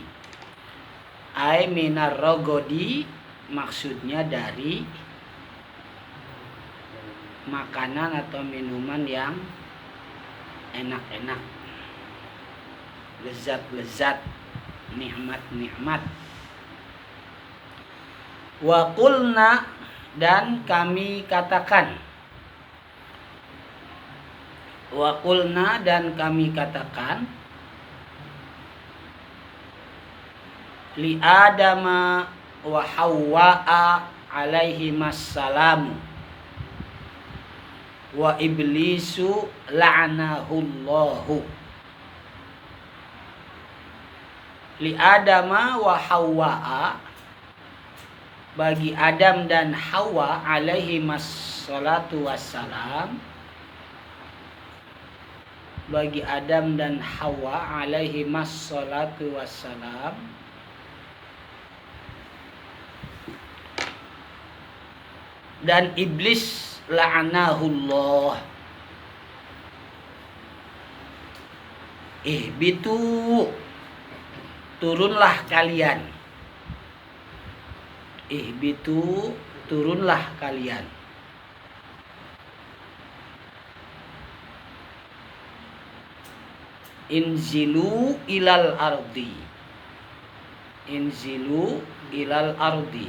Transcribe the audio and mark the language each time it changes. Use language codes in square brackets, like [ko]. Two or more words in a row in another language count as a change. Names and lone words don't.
[ar] أي من الرغد [id] maksudnya dari makanan atau minuman yang enak-enak, lezat-lezat, nikmat-nikmat. [ar] وقلنا [id] dan kami katakan. [ar] وقلنا [id] dan kami katakan [ar] لآدم وحواء عليهما السلام وإبليس لعنه الله. لآدم وحواء [id] bagi Adam dan Hawa [ar] عليهما الصلاة والسلام, [id] bagi Adam dan Hawa [ar] عليهما الصلاة والسلام, [id] dan iblis la'anahullah. Ihbitu turunlah kalian. Ihbitu turunlah kalian. [ar] انزلوا إلى الأرض. انزلوا إلى الأرض.